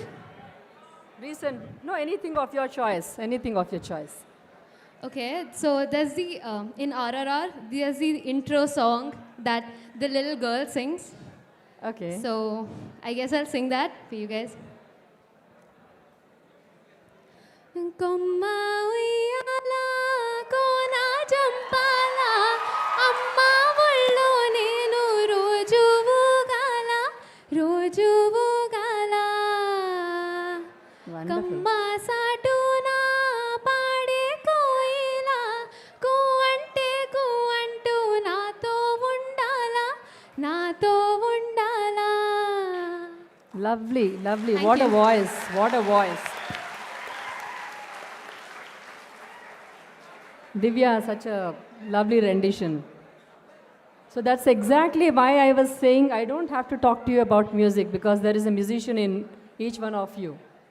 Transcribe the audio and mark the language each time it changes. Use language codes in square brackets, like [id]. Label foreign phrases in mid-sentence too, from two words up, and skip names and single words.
[en] Recent, no, anything of your choice, anything of your choice. Okay, so there's the, in RRR, there's the intro song that the little girl sings. Okay. So, I guess I'll sing that for you guys. [te] కొమ్మ ఉయ్యాల, కోన జంపాల, అమ్మ ఒళ్ళో నేను రోజూ ఊగాల, రోజూ ఊగాల. [en] Wonderful. [te] కమ్మ సతున పాడే కోయిల, కూ అంటూ నాతో ఉండాల, నాతో ఉండాల. [en] Lovely, lovely. Thank What a you. voice, what a voice. Divya, such a lovely rendition. So that's exactly why I was saying I don't have to talk to you about music because there is a musician in each one of you.